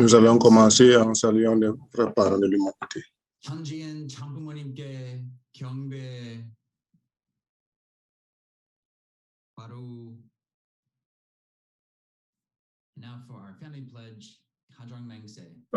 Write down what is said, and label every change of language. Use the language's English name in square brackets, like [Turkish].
[French] Nous allons commencer en saluant les vrais parents de l'humanité. [Korean] 천지인 참부모님께 경배 바로. [English] Now for our family pledge, [Korean] 가정 맹세.